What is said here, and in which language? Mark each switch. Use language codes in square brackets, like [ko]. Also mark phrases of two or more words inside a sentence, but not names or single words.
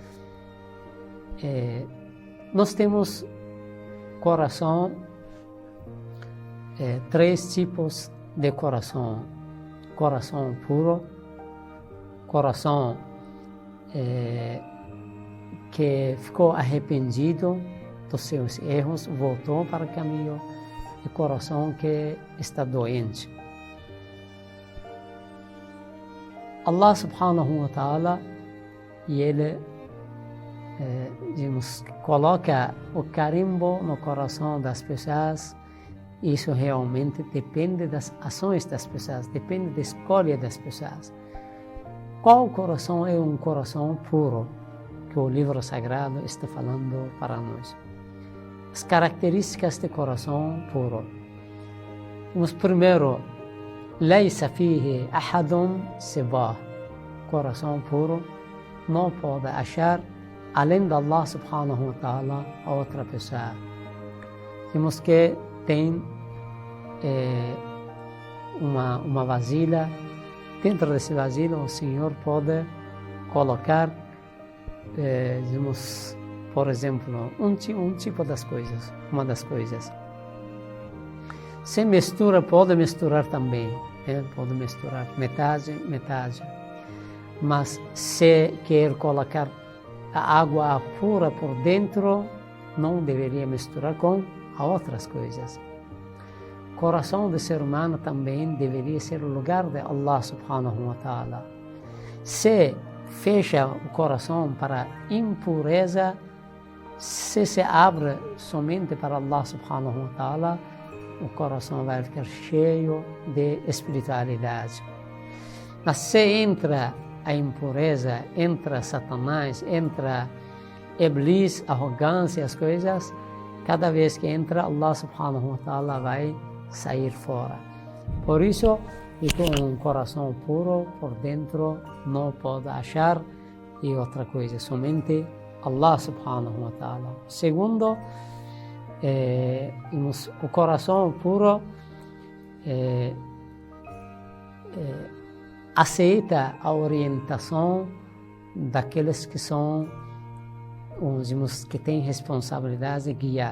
[pt] Nós temos coração, três tipos de coração: coração puro, coração que ficou arrependido dos seus erros, voltou para o caminho, e coração que está doente. [ar] الله سبحانه وتعالى, [pt] e ele coloca o carimbo no coração das pessoas. Isso realmente depende das ações das pessoas, depende da escolha das pessoas. Qual coração é um coração puro que o livro sagrado está falando para nós? As características de coração puro. Primeiro, [ar] ليس فيه أحد سواه. [pt] Coração puro não pode achar, além de [ar] الله سبحانه وتعالى, [pt] a outra pessoa. Temos que tem uma vasilha. Dentro desse vasilha o Senhor pode colocar, por exemplo, um tipo das coisas, uma das coisas. Se mistura, pode misturar também, pode misturar metade. Mas se quer colocar a água pura por dentro, não deveria misturar com outras coisas. O coração do ser humano também deveria ser o lugar de [ar] الله سبحانه وتعالى. [pt] Se fecha o coração para impureza, se abre somente para [ar] الله سبحانه وتعالى, [pt] o coração vai ficar cheio de espiritualidade. Mas se entra a impureza, entra Satanás, entra Iblis, arrogância, as coisas, cada vez que entra, [ar] الله سبحانه وتعالى [pt] vai sair fora. Por isso, com um coração puro por dentro, não pode achar e outra coisa, somente [ar] الله سبحانه وتعالى. [pt] Segundo, o coração puro aceita a orientação daqueles que são, que têm responsabilidade de guiar.